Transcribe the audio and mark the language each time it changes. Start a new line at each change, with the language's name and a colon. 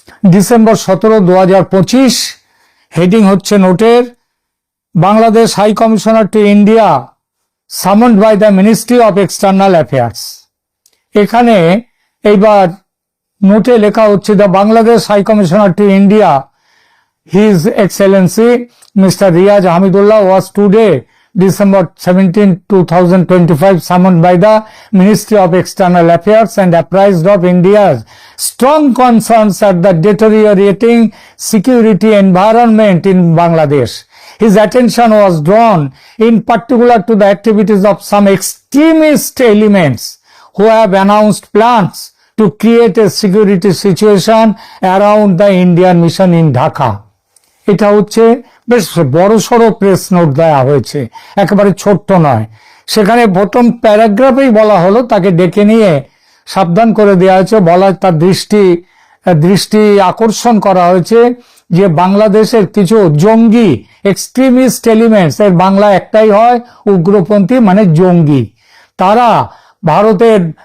English: December 17, 2025,
Bangla: heading হচ্ছে নোটের,
English: Bangladesh high commissioner to India summoned by the Ministry of External Affairs.
Bangla: এখানে এইবার নোটে লেখা হচ্ছে,
English: The Bangladesh high commissioner to India His Excellency Mr. Riyaz Hamidullah was today, December 17, 2025, summoned by the Ministry of External Affairs and apprised of India's strong concerns at the deteriorating security environment in Bangladesh. His attention was drawn in particular to the activities of some extremist elements who have announced plans to create a security situation around the Indian mission in Dhaka.
Bangla: এটা হচ্ছে বেশ বড়সড় press note দেওয়া হয়েছে, একেবারে ছোট্ট নয়। সেখানে প্রথম প্যারাগ্রাফেই বলা হলো, তাকে ডেকে নিয়ে সাবধান করে দেওয়া হয়েছে, তার দৃষ্টি আকর্ষণ করা হয়েছে যে বাংলাদেশের কিছু জঙ্গি এক্সট্রিমিস্ট এলিমেন্টস, এর বাংলা একটাই হয় উগ্রপন্থী মানে জঙ্গি, তারা ভারতের